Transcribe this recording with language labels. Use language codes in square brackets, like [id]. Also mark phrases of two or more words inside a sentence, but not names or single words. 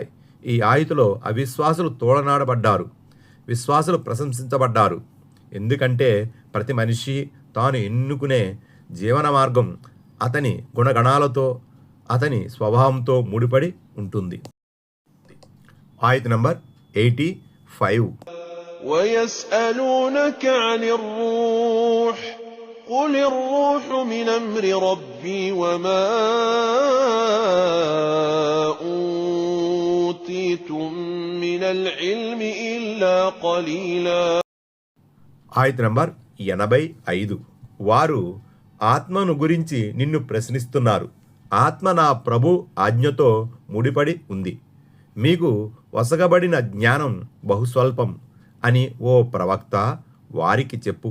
[te] ఈ ఆయతులో అవిశ్వాసులు తోడనాడబడ్డారు, విశ్వాసులు ప్రశంసించబడ్డారు. ఎందుకంటే ప్రతి మనిషి తాను ఎన్నుకునే జీవన మార్గం అతని గుణగణాలతో, అతని స్వభావంతో ముడిపడి ఉంటుంది. ఆయత్ నంబర్ 85. [ar] ويسألونك عن الروح قل الروح من أمر ربي وما أوتيتم من العلم إلا قليلا. [te] ఆయత్ నంబర్ 85. వారు ఆత్మను గురించి నిన్ను ప్రశ్నిస్తున్నారు. ఆత్మ నా ప్రభు ఆజ్ఞతో ముడిపడి ఉంది. మీకు వసగబడిన జ్ఞానం బహుస్వల్పం అని ఓ ప్రవక్త వారికి చెప్పు.